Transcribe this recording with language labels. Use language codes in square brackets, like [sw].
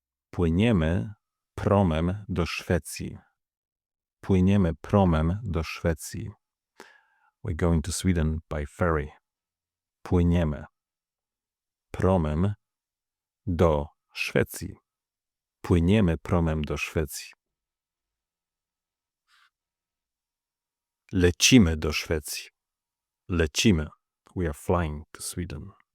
[pl] Płyniemy promem do Szwecji. Płyniemy promem do Szwecji. [en] We're going to Sweden by ferry. [pl] Płyniemy promem do Szwecji. Płyniemy promem do Szwecji. Lecimy do Szwecji. Lecimy. [en] We are flying to Sweden.